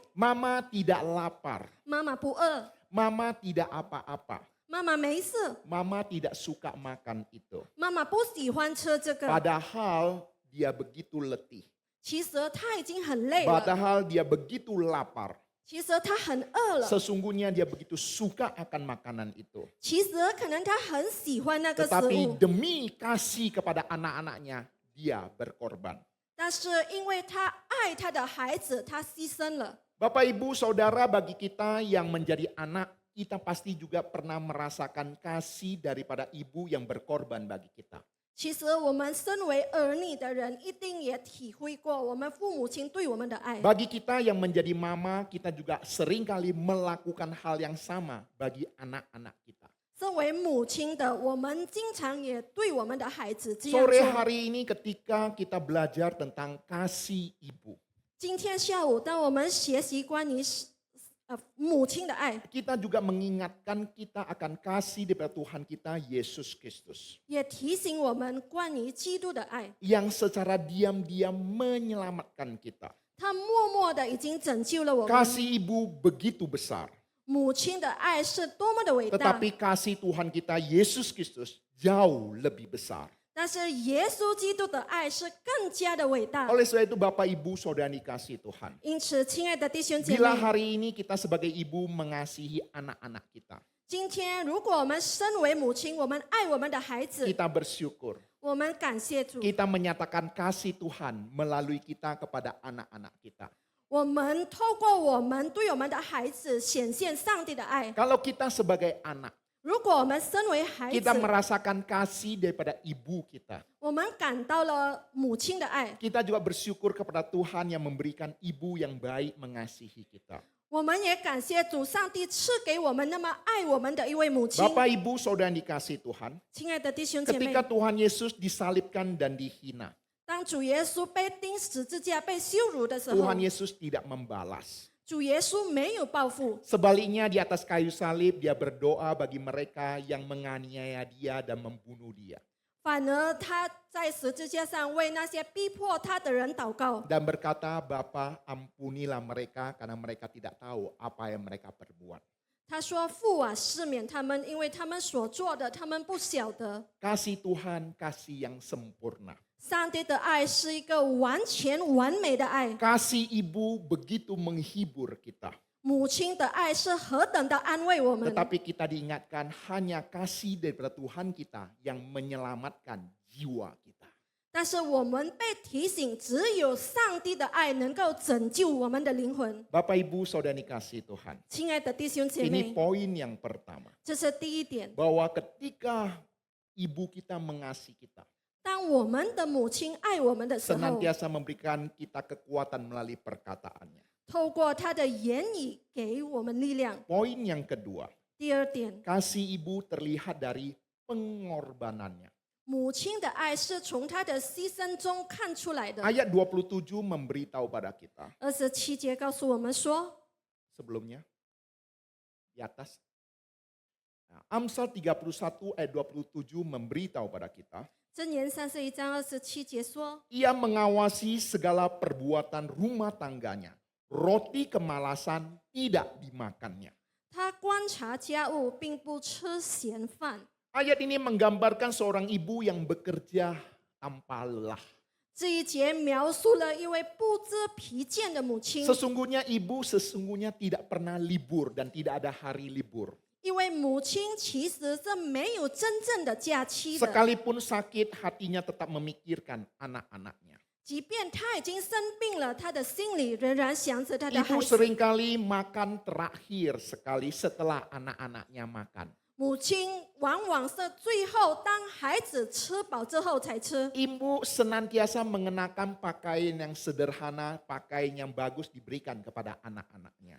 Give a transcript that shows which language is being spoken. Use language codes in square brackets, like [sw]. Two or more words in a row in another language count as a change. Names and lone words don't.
[id] Mama tidak lapar. [zh] 妈妈不饿， [id] Mama tidak apa-apa. [zh] 妈妈没事， [id] Mama tidak suka makan itu. [zh] 妈妈不喜欢吃这个。 [id] Padahal dia begitu letih. [zh] 其实她已经很累了， [id] Padahal dia begitu lapar. [zh] 其实她很饿了， [id] Sesungguhnya dia begitu suka akan makanan itu. [zh] 其实可能她很喜欢那个食 [id] Tetapi [zh] 物， [id] demi kasih kepada anak-anaknya, dia berkorban. [zh] 但是因为她爱她的孩子，她牺牲了。 [id] Bapak, Ibu, Saudara, bagi kita yang menjadi anak, kita pasti juga pernah merasakan kasih daripada ibu yang berkorban bagi kita. [zh] 其实我们身为儿女的人，一定也体会过我们父母亲对我们的爱。 [id] Bagi kita yang menjadi mama, kita juga seringkali melakukan hal yang sama bagi anak-anak kita. [zh] 身为母亲的，我们经常也对我们的孩子这样 [id] Sore [zh] 做。 [id] hari ini ketika kita belajar tentang kasih ibu, [zh] 今天下午，当我们学习关于母亲的爱， [id] kita juga mengingatkan kita akan kasih daripada Tuhan kita Yesus Kristus [zh] 也提醒我们关于基督的爱。 [id] yang secara diam-diam menyelamatkan kita. [zh] 他默默的已经拯救了我们。 [id] Kasih ibu begitu besar, [zh] 母亲的爱是多么的伟大， [id] tetapi kasih Tuhan kita Yesus Kristus jauh lebih besar. [zh] 但是耶稣基督的爱是更加的伟大。 [id] Oleh sebab itu Bapak Ibu Saudara dikasih Tuhan. [zh] 因此，亲爱的弟兄姐 [id] Bila [zh] 妹， [id] hari ini kita sebagai ibu mengasihi anak-anak kita, [zh] 今天如果我们身为母亲，我们爱我们的孩子， [id] kita bersyukur. [zh] 我们感谢主， [id] Kita menyatakan kasih Tuhan melalui kita kepada anak-anak kita. [zh] 我们透过我们对我们的孩子显现上帝的爱。 [id] Kalau kita sebagai anak, [zh] 如果我们身为孩 [id] kita [zh] 子， [id] merasakan kasih daripada ibu kita. [zh] 我们感到了母亲的爱， [id] Kita juga bersyukur kepada Tuhan yang memberikan ibu yang baik mengasihi kita. [zh] 我们也感谢主上帝赐给我们那么爱我们的一位母亲。 [id] Bapak Ibu Saudara yang dikasih Tuhan, [zh] 亲爱的弟兄姐妹， [id] ketika Tuhan Yesus disalibkan dan dihina, [zh] 当主耶稣被钉十字架、被羞辱的时候， [id] Tuhan Yesus tidak membalas. [zh] 主耶稣没有报复， [id] Sebaliknya di atas kayu salib dia berdoa bagi mereka yang menganiaya dia dan membunuh dia. [zh] 反而他在十字架上为那些逼迫他的人祷告， [id] Dan berkata, Bapa ampunilah mereka karena mereka tidak tahu apa yang mereka perbuat. [zh] 他说：“父啊，赦免他们，因为他们所做的，他们不晓得。” [id] Kasih Tuhan, kasih yang sempurna. [zh] 上帝的爱是一个完全完美的爱， [id] Kasih ibu begitu menghibur kita. [zh] 母亲的爱是何等的安慰我们。 [id] Tetapi kita diingatkan hanya kasih daripada Tuhan kita yang menyelamatkan jiwa kita. [zh] 但是我们被提醒，只有上帝的爱能够拯救我们的灵魂。 [id] Bapak Ibu Saudara dikasih Tuhan. [zh] 亲爱的弟兄姐 [id] Ini [zh] 妹， [id] poin yang pertama. [zh] 这是第一点。 [id] Bahwa ketika ibu kita mengasihi kita, [zh] 当我们的母亲爱我们的时候， [id] senantiasa memberikan kita kekuatan melalui perkataannya. [zh] 透过她的言语给我们力量。 [id] Poin yang kedua, [zh] 第二点， [id] kasih ibu terlihat dari pengorbanannya. [zh] 母亲的爱是从她的牺牲中看出来的。 [id] Ayat 27 memberitahu pada kita. [zh] 27 节告诉我们说， [id] Sebelumnya, di atas. Nah, Amsal 31 ayat 27 memberitahu pada kita. [zh] 箴言31章27节说， [id] Ia mengawasi segala perbuatan rumah tangganya. Roti kemalasan tidak dimakannya. [zh] 他观察家务，并不吃闲饭。 [id] Ayat ini menggambarkan seorang ibu yang bekerja tanpa lelah. [zh] 这一节描述了一位不知疲倦的母亲， [id] Sesungguhnya ibu sesungguhnya tidak pernah libur dan tidak ada hari libur. [zh] 一位母亲其实是没有真正的假期的。 [id] Sekalipun sakit, hatinya tetap memikirkan anak-anaknya. [zh] 即便她已经生病了，她的心里仍然想着她的孩 [id] Ibu [zh] 子。 [id] seringkali makan terakhir sekali setelah anak-anaknya makan. [zh] 母亲往往是最后当孩子吃饱之后才吃。 [id] Ibu senantiasa mengenakan pakaian yang sederhana, pakaian yang bagus diberikan kepada anak-anaknya.